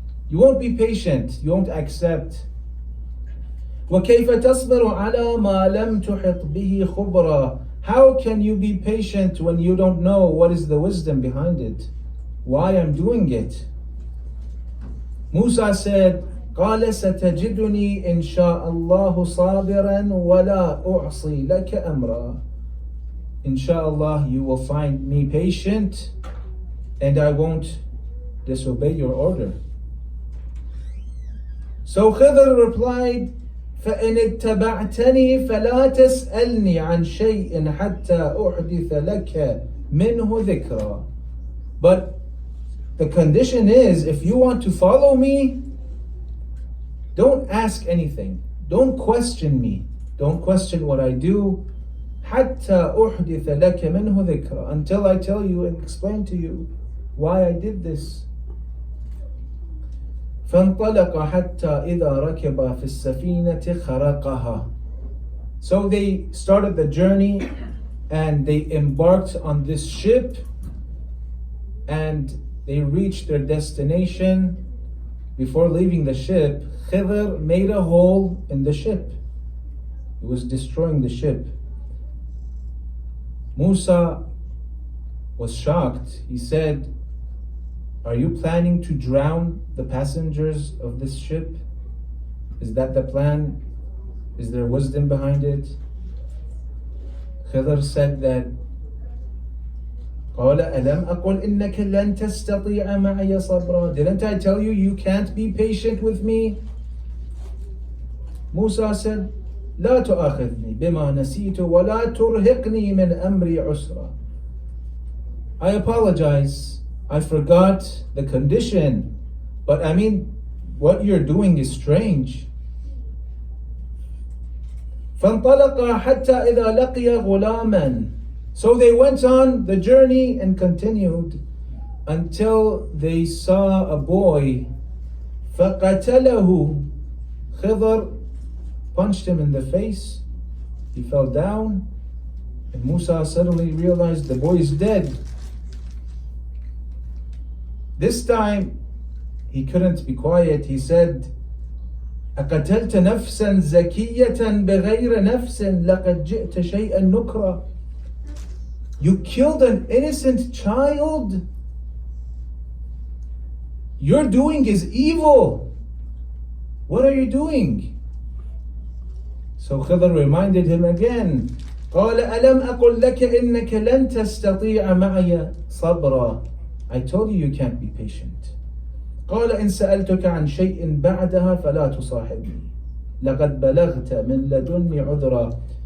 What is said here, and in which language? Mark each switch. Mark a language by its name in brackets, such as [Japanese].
[English] You won't be patient, you won't accept. [Arabic] وكيف تصبر على ما لم تحط به خبرا. [English] How can you be patient when you don't know what is the wisdom behind it? Why I'm doing it? Musa said, [Arabic] قال ستجدني إن شاء الله صابرا ولا أعصي لك أمرا. [English] Inshallah, you will find me patient and I won't disobey your order. So Khidr replied, [Arabic] فإن اتبعتني فلا تسألني عن شيء حتى أحدث لك منه ذكرا. [English] But the condition is, if you want to follow me, don't ask anything. Don't question me. Don't question what I do. [Arabic] حتى أحدث لك منه ذكرا. [English] Until I tell you and explain to you why I did this. [Arabic] فانطلق حتى إذا ركب في السفينة خرقها. [English] So they started the journey and they embarked on this ship and they reached their destination. Before leaving the ship, Khidr made a hole in the ship. He was destroying the ship. Musa was shocked. He said, are you planning to drown the passengers of this ship? Is that the plan? Is there wisdom behind it? Khidr said that, [Arabic] قال ألم أقل إنك لن تستطيع معي صبرا. [English] Didn't I tell you you can't be patient with me? Musa said, [Arabic] لا تؤاخذني بما نسيت ولا ترهقني من أمري عسرا. [English] I apologize. I forgot the condition. But I mean, what you're doing is strange. [Arabic] فانطلق حتى إذا لقي غلاما. [English] So they went on the journey and continued until they saw a boy. [Arabic] فقتله. [English] Khidr punched him in the face. He fell down. And Musa suddenly realized the boy is dead. This time, he couldn't be quiet. He said, [Arabic] أقتلت نفسا زكية بغير نفس لقد جئت شيئا نكرا. [English] You killed an innocent child? You're doing is evil. What are you doing? So Khidr reminded him again. [Arabic] قال ألم أقل لك إنك لن تستطيع معي صبرا. [English] I told you you can't be patient. [Arabic] قال إن سألتك عن شيء بعدها فلا تصاحبني لقد بلغت من لدني عذرا.